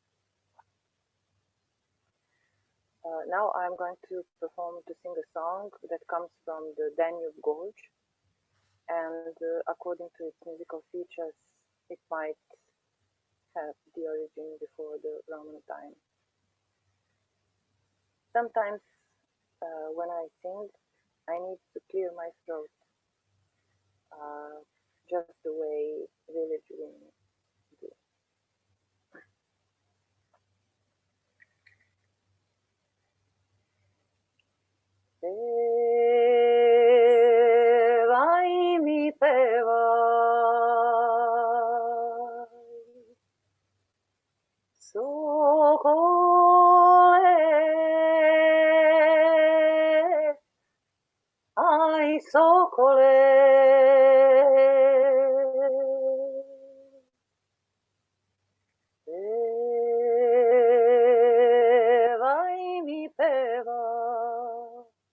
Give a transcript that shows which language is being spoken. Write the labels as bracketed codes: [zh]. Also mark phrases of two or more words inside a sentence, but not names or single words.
[en] Now I'm going to sing a song that comes from the Danube Gorge, and according to its musical features, it might have the origin before the Roman time. Sometimes when I sing, I need to clear my throat, just the way village women do. [ro] Vai mi pevai, socole, ai socole, vai mi pevai,